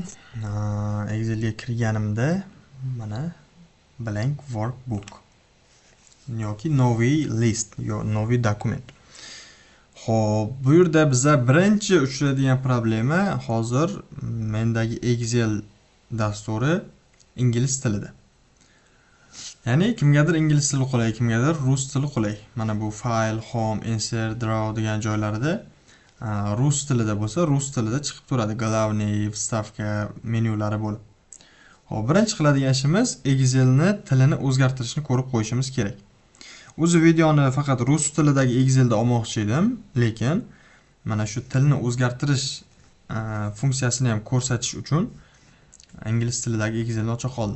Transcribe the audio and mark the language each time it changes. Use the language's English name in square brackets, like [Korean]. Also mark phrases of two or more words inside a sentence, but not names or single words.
[Uzbek] Excelga kirganimda mana [English] blank workbook [Uzbek] yoki [Russian] новый лист новый документ. [Uzbek] Xo'p, bu yerda bizga birinchi uchraydigan problema hozir mendagi Excel dasturi ingliz tilida. Ya'ni kimgadir ingliz tili qulay, kimgadir rus tili qulay. Mana bu file, home, insert, draw degan joylarda rus tilida bo'lsa, rus tilida chiqib turadi. Glavniy, vstavka menyulari bo'lib. Xo'p, birinchi qiladigan ishimiz Excelni tilini o'zgartirishni ko'rib qo'yishimiz kerak. O'zi videoni faqat rus tilidagi Excelda olmoqchi edim, lekin mana shu tilni o'zgartirish funksiyasini ham ko'rsatish uchun ingliz tilidagi Excelni ocha qoldim.